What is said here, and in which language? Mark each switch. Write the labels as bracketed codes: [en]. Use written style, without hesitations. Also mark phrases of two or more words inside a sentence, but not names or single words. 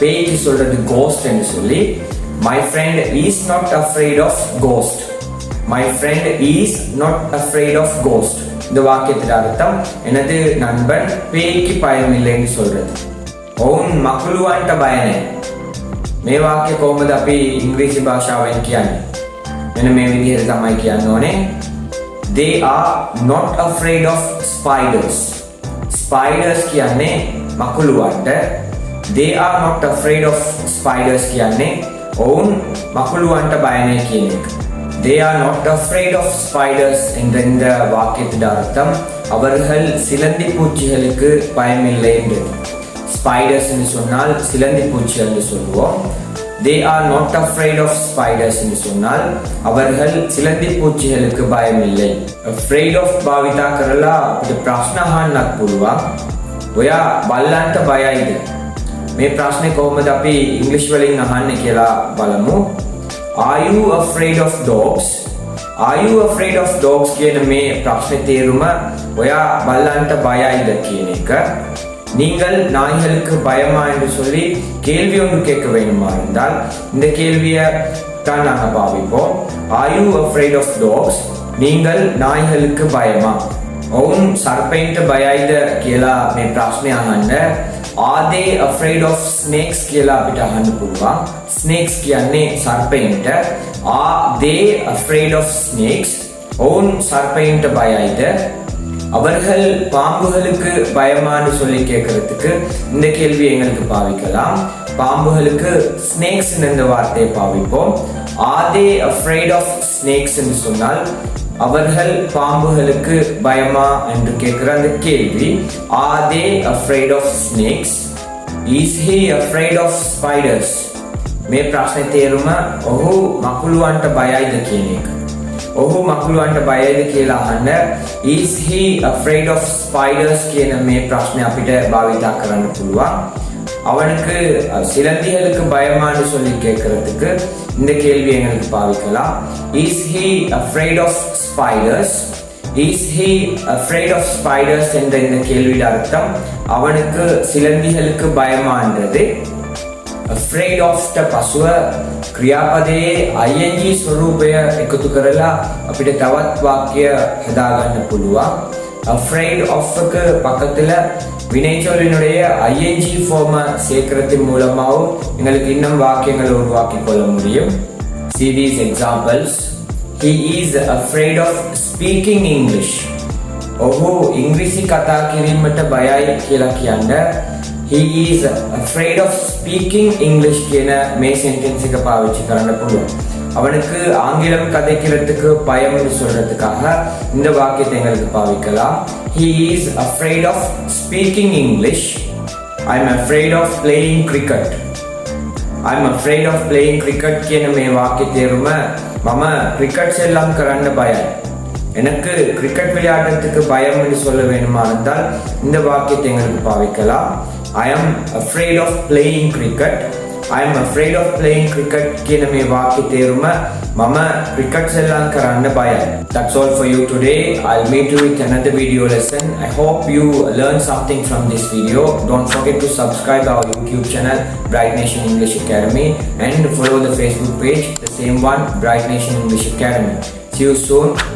[ta] பேய்க்கு சொல்றது [en] ghost [ta] என்று சொல்லி [en] my friend is not afraid of ghost. My friend is not afraid of ghost. [ta] இந்த வாக்கியத்தின் அர்த்தம் எனது நண்பன் பேய்க்கு பயம் இல்லைன்னு சொல்றது. [si] ඔවුන් මකුළුවන්ට බය නැහැ. මේ වාක්‍ය කොහොමද අපි ඉංග්‍රීසි භාෂාවෙන් කියන්නේ? මෙන්න මේ විදිහට තමයි කියන්න ඕනේ. [en] They are not afraid of spiders. [si] Spiders කියන්නේ මකුළුවන්ට. [en] They are not afraid of spiders [si] කියන්නේ ඔවුන් මකුළුවන්ට බය නැහැ කියන එක. [en] They are not afraid of spiders [ta] என்ற இந்த வாக்கியத்தின் அர்த்தம் அவர்கள் சிலந்தி பூச்சிகளுக்கு பயமில்லை என்றது. Spiders என்று சொன்னால் சிலந்தி பூச்சி என்று சொல்லுவோம். [en] They are not afraid of spiders [ta] என்று சொன்னால் அவர்கள் சிலந்தி பூச்சிகளுக்கு பயமில்லை. [en] Afraid of [si] භාවිතා කරලා අපිට ප්‍රශ්න අහන්නත් පුළුවන්. ඔයා බල්ලන්ට බයයිද? මේ ප්‍රශ්නේ කොහොමද අපි ඉංග්‍රීසි වලින් අහන්නේ කියලා බලමු. [en] Are you afraid of dogs? Are you afraid of dogs [si] කියන මේ ප්‍රශ්නේ තේරුම ඔයා බල්ලන්ට බයයිද කියන එක. [ta] நீங்கள் நாய்களுக்கு பயமா என்று சொல்லி கேள்வி ஒன்று கேட்க வேண்டுமா இருந்தால் இந்த கேள்வியை தான் நாங்கள் பாவிப்போம். [en] Are you afraid of dogs? [ta] நீங்கள் நாய்களுக்கு பயமா? [si] ඔවුන් සර්පයින්ට බයයිද කියලා මේ ප්‍රශ්නේ අහන්න. [en] Are they afraid of snakes [si] කියලා අපිට අහන්න පුළුවන්. Snakes කියන්නේ සර්පයින්ට. [en] Are they afraid of snakes? [si] ඔවුන් සර්පයින්ට බයයිද? [ta] அவர்கள் பாம்புகளுக்கு பயமான்னு சொல்லி கேட்கறதுக்கு இந்த கேள்வி எங்களுக்கு பாவிக்கலாம். பாம்புகளுக்கு ஸ்னேக்ஸ் என்ற வார்த்தையை பாவிப்போம். [en] Are they afraid of snakes [ta] என்று சொன்னால் அவர்கள் பாம்புகளுக்கு பயமா என்று கேட்கிற அந்த கேள்வி. [en] Are they afraid of snakes? Is he afraid of spiders? [si] මේ ප්‍රශ්නේ තේරුම ඔහු මකුළුවන්ට බයයිද කියන එක. ඔහු මකුළුවන්ට බයයිද කියලා අහන්න [en] is he afraid of spiders [si] කියන මේ ප්‍රශ්නේ අපිට භාවිතා කරන්න පුළුවන්. [ta] அவனுக்கு சிலந்திகளுக்கு பயமான்னு சொல்லி கேட்கறதுக்கு இந்த கேள்வி எங்களுக்கு பாவிக்கலாம். [en] Is he afraid of spiders? Is he afraid of spiders [ta] என்ற இந்த கேள்வியின் அர்த்தம் அவனுக்கு சிலந்திகளுக்கு பயமான்றது. [en] afraid of [si] ට පසුව ක්‍රියාපදයේ ing ස්වරූපය එකතු කරලා අපිට තවත් වාක්‍ය හදාගන්න පුළුවන්. [en] afraid of [ta] ක பக்கத்துல வினைச்சொல்லினுடைய ing ஃபார்ம் சேர்க்கிறதன் மூலமாவும் எங்களுக்கு இன்னும் வாக்கியங்களை உருவாக்கிக் கொள்ள முடியும். [en] See these examples. He is afraid of speaking English. [si] ඔහු ඉංග්‍රීසි කතා කිරීමට බයයි කියලා කියන්න [en] he is afraid of speaking English [si] කියන මේ சென்டென்ஸ் එක பாவிச்சு කරන්න පුළුවන්. [ta] அவனுக்கு ஆங்கிலம் கதைக்கிறதுக்கு பயம்னு சொல்றதுக்காக இந்த வாக்கியத்தை எங்களுக்கு பாவிக்கலாம். [en] He is afraid of speaking English. I'm afraid of playing cricket. I'm afraid of playing cricket [si] කියන මේ වාක්‍ය තේරුම මම ක්‍රිකට් සෙල්ලම් කරන්න බයයි. [ta] எனக்கு கிரிக்கெட் விளையாடுறதுக்கு பயம்னு சொல்ல வேணுமா இருந்தால் இந்த வாக்கியத்தை எங்களுக்கு பாவிக்கலாம். [en] I am afraid of playing cricket. I am afraid of playing cricket [si] කියන මේ වාක්‍ය තේරුම මම ක්‍රිකට් සෙල්ලම් කරන්න බයයි. [en] That's all for you today. I'll meet you with another video lesson. I hope you learned something from this video. Don't forget to subscribe our YouTube channel Bright Nation English Academy and follow the Facebook page, the same one, Bright Nation English Academy.